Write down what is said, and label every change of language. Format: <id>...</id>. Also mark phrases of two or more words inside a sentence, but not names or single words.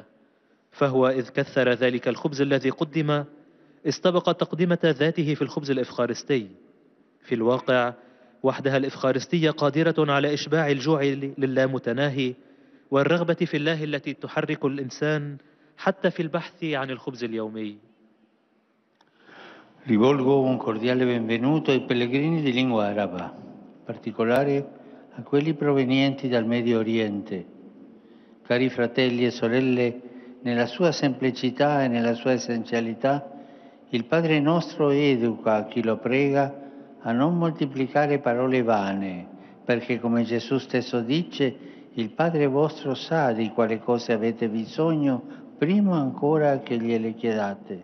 <ar>فهو إذ كثر ذلك الخبز الذي قدم استبق تقدمة ذاته في الخبز الإفخارستي. في الواقع وحدها الإفخارستية قادرة على إشباع الجوع للامتناهي والرغبة في الله التي تحرك الإنسان حتى في البحث عن الخبز اليومي.</ar> <it>Rivolgo un cordiale benvenuto ai pellegrini di lingua araba, in particolare a quelli provenienti dal Medio Oriente. Cari fratelli e sorelle, nella sua semplicità e nella sua essenzialità, il Padre nostro educa chi lo prega a non moltiplicare parole vane, perché come Gesù stesso dice, il Padre vostro sa di quale cose avete bisogno prima ancora che gliele chiedate.</it>